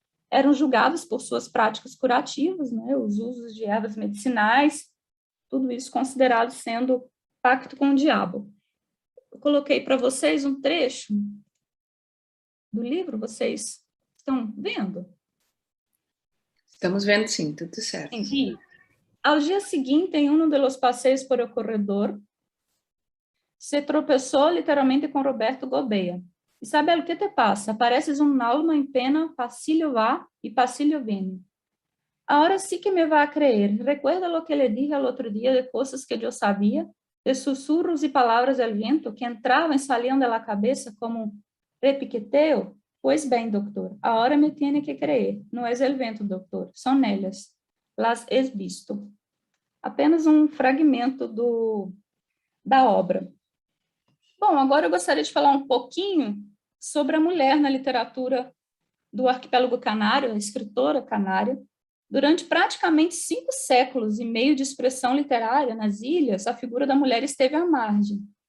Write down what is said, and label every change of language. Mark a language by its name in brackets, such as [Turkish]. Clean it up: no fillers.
[Portuguese] Eram julgadas por suas práticas curativas, né, os usos de ervas medicinais, tudo isso considerado sendo pacto com o diabo. Eu coloquei para vocês um trecho do livro, vocês estão vendo? Estamos vendo, sim, tudo certo. Sim. [Spanish] Al día siguiente, en uno de los paseos por el corredor, se tropezó literalmente con Roberto Gouveia. Isabel, ¿qué te pasa? Pareces un alma en pena, pasillo va y pasillo viene. Ahora sí que me va a creer. ¿Recuerda lo que le dije al otro día de cosas que yo sabía? De susurros y palabras del viento que entraban y salían de la cabeza como un repiqueteo? Pues bien, doctor, ahora me tiene que creer. No es el vento, doctor, son ellas. Las he visto. [Portuguese] Apenas um fragmento da obra. Bom, agora eu gostaria de falar um pouquinho sobre a mulher na literatura do arquipélago canário, a escritora canária. Durante praticamente 5 séculos e meio de expressão literária nas ilhas, a figura da mulher esteve à margem.